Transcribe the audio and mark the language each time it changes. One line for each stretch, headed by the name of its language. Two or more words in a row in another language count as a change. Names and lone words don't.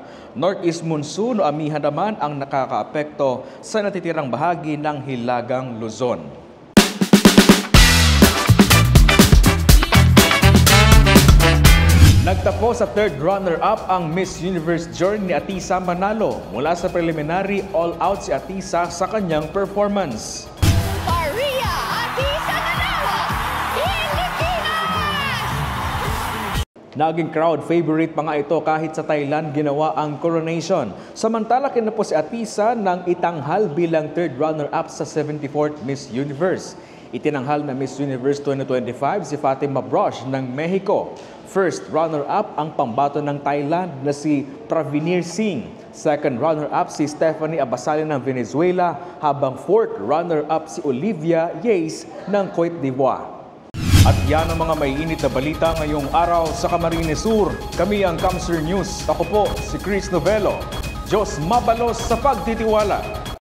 Filipino: Northeast Monsoon o Amihan naman ang nakakaapekto sa natitirang bahagi ng Hilagang Luzon. Nagtapos sa
English: third runner-up
Filipino: ang Miss Universe journey ni Atisa Manalo. Mula sa preliminary, all-out si Atisa sa kanyang performance. Maria Atisa Manalo, Naging
English: crowd favorite
Filipino: pa nga ito kahit sa Thailand ginawa ang coronation. Samantala kinapo si Atisa ng itanghal bilang
English: third runner-up
Filipino: sa 74th Miss Universe. Itinanghal na Miss Universe 2025 si Fatima Brosh ng Mexico.
English: First runner-up
Filipino: ang pambato ng Thailand na si Pravinir Singh.
English: Second runner-up
Filipino: si Stephanie Abasali ng Venezuela, habang
English: fourth runner-up
Filipino: si Olivia Yates ng Cote d'Ivoire. At yan ang mga maiinit na balita ngayong araw sa Camarines Sur. Kami ang Kamsur News. Ako po si Chris Novelo.
Bikol: Diyos mabalos sa pagtitiwala.